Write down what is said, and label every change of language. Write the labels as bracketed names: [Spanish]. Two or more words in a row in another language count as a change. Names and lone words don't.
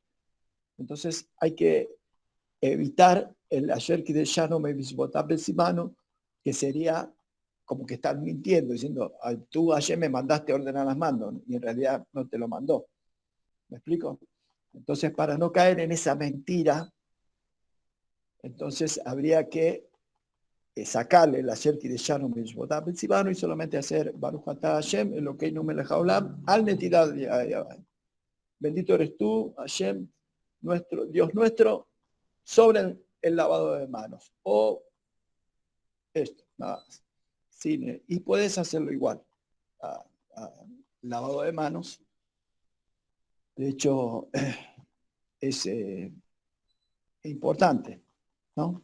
[Spanish] Entonces hay que evitar el [Hebrew] אשר קדשנו במצוותיו וצוונו, [Spanish] que sería como que están mintiendo, diciendo, tú ayer me mandaste a ordenar las manos, y en realidad no te lo mandó. ¿Me explico? Entonces, para no caer en esa mentira, entonces habría que sacarle el [Hebrew] אשר קדשנו במצוותיו וצוונו [Spanish] y solamente hacer [Hebrew] ברוך אתה השם אלוקינו מלך העולם על נטילת ידיים. [Spanish] Bendito eres tú, Hashem, nuestro Dios nuestro, sobre el lavado de manos. O esto, nada más. Sí, y puedes hacerlo igual. Lavado de manos. De hecho, es importante, ¿no?